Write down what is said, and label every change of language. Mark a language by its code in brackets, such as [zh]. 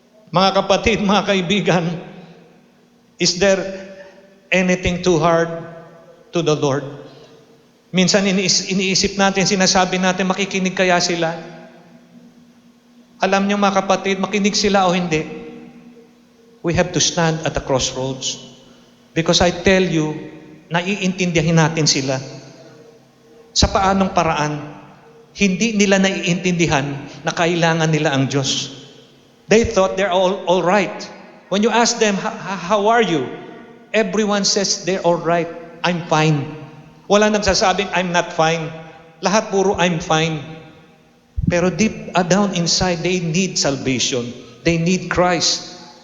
[tl] Mga kapatid, mga kaibigan, [en] is there anything too hard to the Lord? [tl] Minsan iniisip natin, sinasabi natin, makikinig kaya sila? Alam niyo, mga kapatid, makinig sila o hindi? [en] We have to stand at the crossroads. Because I tell you, naiintindihan natin sila. [tl] Sa paanong paraan, hindi nila naiintindihan na kailangan nila ang Diyos. [en] They thought they're all right. When you ask them, how are you? Everyone says they're all right. I'm fine. [tl] Wala nagsasabing, [en] I'm not fine. [tl] Lahat puro, [en] I'm fine. Pero deep down inside, they need salvation. They need Christ.